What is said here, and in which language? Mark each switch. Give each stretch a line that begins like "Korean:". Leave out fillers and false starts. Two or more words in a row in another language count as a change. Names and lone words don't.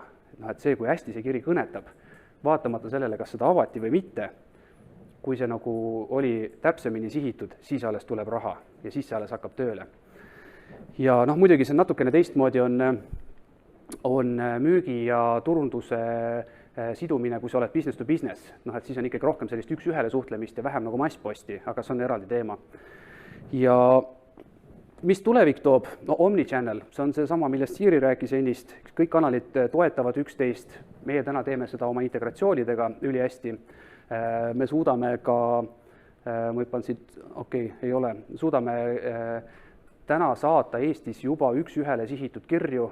Estonian: No, et see, kui hästi see kiri kõnetab, vaatamata sellele, kas seda avati või mitte, kui see nagu oli täpsemini sihitud, siis alles tuleb raha ja siis see alles hakkab tööle. Ja noh, muidugi see natukene teistmoodi on müügi ja turunduse sidumine, kui sa oled
English: business to business.
Estonian: Noh, et siis on ikkagi rohkem sellist üks-ühele suhtlemist ja vähem nagu massposti, aga see on eraldi teema. Ja mis tulevik toob? No Omnichannel, see on see sama, millest Siiri rääkis ennist. Kõik kanalid toetavad üksteist. Meie täna teeme seda oma integratsioonidega üli hästi. Me suudame ka, ma hüppan siit, ei ole, suudame täna saata Eestis juba üks-ühele sihitud kirju.